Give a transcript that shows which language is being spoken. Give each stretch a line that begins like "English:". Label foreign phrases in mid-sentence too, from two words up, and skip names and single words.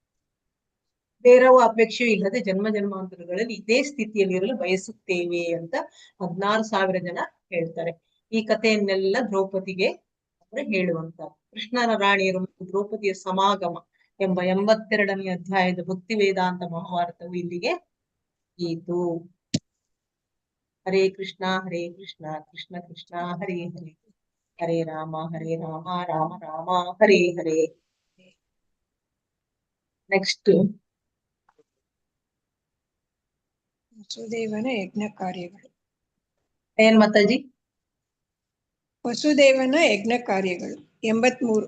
Kannada: ಬೇರವ ಅಪೇಕ್ಷೆಯೂ ಇಲ್ಲದೆ ಜನ್ಮ ಜನ್ಮಾಂತರಗಳಲ್ಲಿ ಇದೇ ಸ್ಥಿತಿಯಲ್ಲಿ ಇರಲು ಬಯಸುತ್ತೇವೆ ಅಂತ 16,000 ಜನ ಹೇಳ್ತಾರೆ. ಈ ಕಥೆಯನ್ನೆಲ್ಲ ದ್ರೌಪದಿಗೆ ಹೇಳುವಂತ. ಕೃಷ್ಣನ ರಾಣಿಯರು ಮತ್ತು ದ್ರೌಪದಿಯ ಸಮಾಗಮ ಎಂಬ 82ನೇ ಅಧ್ಯಾಯದ ಭಕ್ತಿ ವೇದಾಂತ ಮಹಾಭಾರತವು ಇಲ್ಲಿಗೆ ಈತು.
Sanskrit: ಹರೇ ಕೃಷ್ಣ ಕೃಷ್ಣ ಕೃಷ್ಣ ಹರೇ ಹರೇ, ಹರೇ ರಾಮ ರಾಮ ರಾಮ ಹರೇ ಹರೇ.
Kannada: ನೆಕ್ಸ್ಟ್ ವಸುದೇವನ ಯಜ್ಞ ಕಾರ್ಯಗಳು. ಏನ್ ಮಾತಾಜಿ? ವಸುದೇವನ ಯಜ್ಞ ಕಾರ್ಯಗಳು 83.